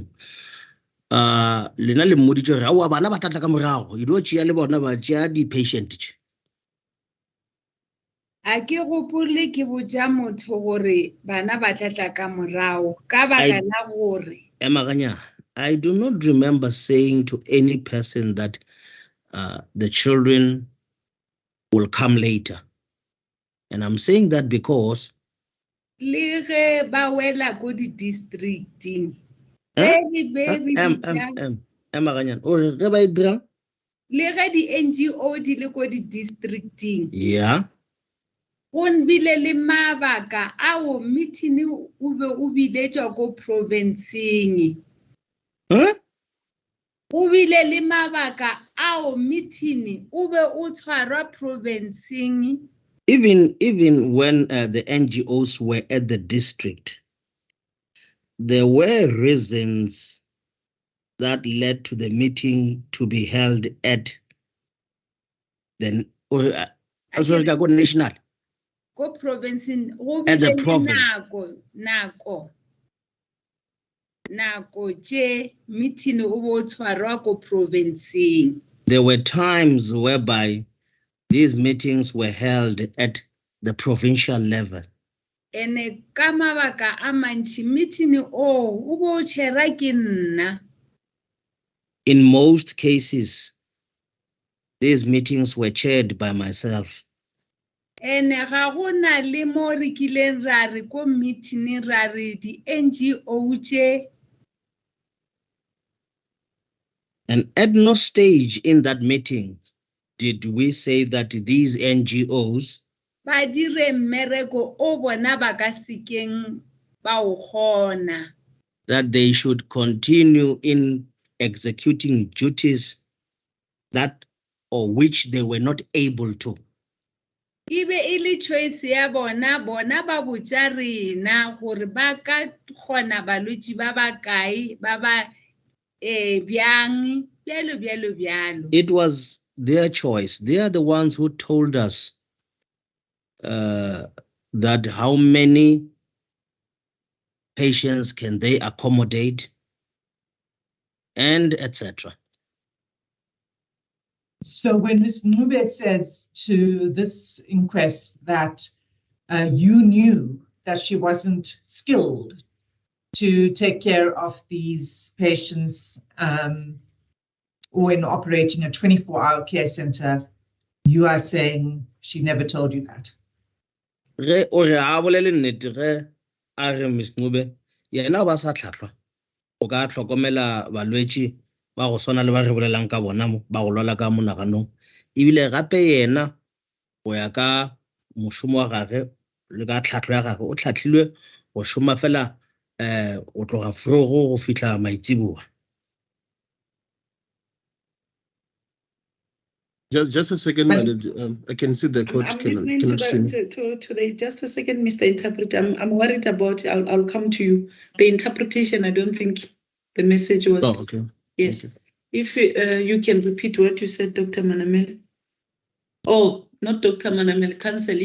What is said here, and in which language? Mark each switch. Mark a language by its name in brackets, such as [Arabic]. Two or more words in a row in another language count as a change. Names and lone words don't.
[Northern Sotho] Lena le mmoditše raua bana ba tlatla ka morago e dio tšea le bona ba tšea di-patient tše. A ke gopole ke botša motho gore bana ba tlatla ka morago ka baka la gore Emaganya, [English] I do not remember saying to any person that the children will come later. And I'm saying that because [Northern Sotho] le ge ba wela ko di-districting Emaganya, o re ge ba e dira le ge di-NGO di le ko di-districting yeah, go bile le mabaka ao meeting o be o biletšwa ko provinceng. Go bile le mabaka ao meeting o be o tshwarwa provinceng. [English] Even when the NGOs were at the district, there were reasons that led to the meeting to be held at the national. [Northern Sotho] Go provincing [English] At the province. [Northern Sotho] Nako tše meeting o bo tshwarwa ko provinceng. [English] There were times whereby these meetings were held at the provincial level. [Northern Sotho] Ene ka mabaka a mantši meeting o bo tšhera ke nna. [English] In most cases, these meetings were chaired by myself. [Northern Sotho] Ene ga go na le mo re kileng ra re ko meeting ra re di-NGO tše. [English] And at no stage in that meeting did we say that these NGOs [Northern Sotho] ba dire mmereko o bona ba ka sekeng ba o kgona. [English] That they should continue in executing duties that or which they were not able to. [Northern Sotho] Ibe e le choice ya bona ba botša rena gore ba ka kgona balwetši ba ba kae ba ba bjang bjalo. [English] It was their choice. They are the ones who told us that how many patients can they accommodate and etc. So when Ms. Ngube says to this inquest that you knew that she wasn't skilled to take care of these patients when operating a 24-hour care center, you are saying she never told you that? Ms. [Northern Sotho] Ngube, yena ba sa tlhatlhwa o ka tlhokomela balwetši ba go swana le ba re bolelang ka bona mo ba go lwala ka monaganong ebile gape yena go ya ka mošomo wa gagwe le ka tlhatlho ya gagwe o tlhatlhilwe go šoma fela o tloga forogo go fihla maitsiboa. [English] Just a second, my lady. I can see the court. I'm listening to the just a second, Mr. Interpreter. I'm worried about. I'll come to you. The interpretation. I don't think the message was. Oh, okay. Yes. Okay. If you can repeat what you said, Dr. Manamela. Oh, not Dr. Manamela, counsel.